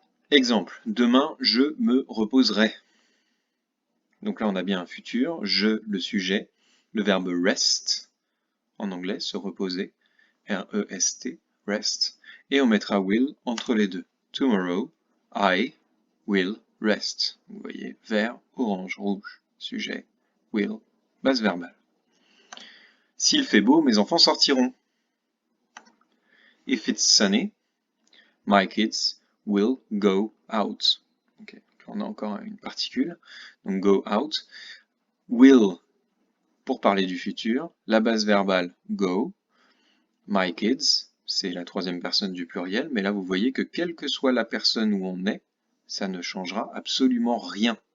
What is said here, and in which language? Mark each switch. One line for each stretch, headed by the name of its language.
French: Exemple, demain je me reposerai. Donc là on a bien un futur, je, le sujet, le verbe rest, en anglais, se reposer, R-E-S-T, rest, et on mettra will entre les deux.
English: Tomorrow, I will rest.
French: Vous voyez, vert, orange, rouge, sujet, will, base verbale. S'il fait beau, mes enfants sortiront.
English: If it's sunny, my kids will go out. Okay.
French: On a encore une particule, donc go out. Will, pour parler du futur, la base verbale go. My kids, c'est la troisième personne du pluriel, mais là vous voyez que quelle que soit la personne où on est, ça ne changera absolument rien.